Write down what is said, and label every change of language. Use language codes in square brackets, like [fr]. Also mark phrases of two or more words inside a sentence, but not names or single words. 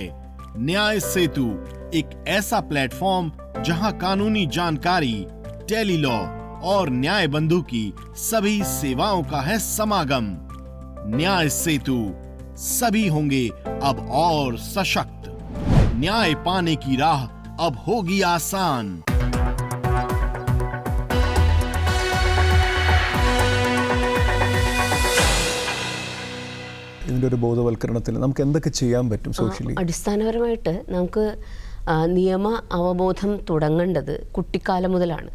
[hi] न्याय सेतु एक ऐसा प्लेटफॉर्म जहां कानूनी जानकारी, टेली लॉ और न्याय बंधु की सभी सेवाओं का है समागम। न्याय सेतु, सभी होंगे अब और सशक्त। न्याय पाने की राह अब होगी आसान। [ml] ഇതിൻ്റെ ഒരു ബോധവൽക്കരണത്തിൽ നമുക്ക് എന്തൊക്കെ ചെയ്യാൻ പറ്റും സോഷ്യലി? അടിസ്ഥാനപരമായിട്ട് നമുക്ക് നിയമ അവബോധം തുടങ്ങേണ്ടത് കുട്ടിക്കാലം മുതലാണ്.